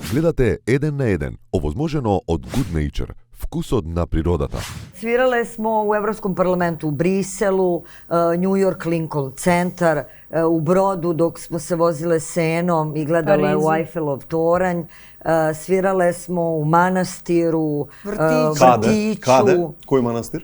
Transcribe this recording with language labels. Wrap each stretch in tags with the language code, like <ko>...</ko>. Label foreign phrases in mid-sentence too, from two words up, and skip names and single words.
<mk>Гледате Еден на еден, овозможено од Good Nature, вкусот на природата.</mk> <sr>Svirale smo u Evropskom parlamentu u Briselu, New York Lincoln centar, u Brodu dok smo se vozile senom i gledale u Eiffelov toranj. Svirale smo u manastiru, vrtiću. Kade? Koji manastir?</sr>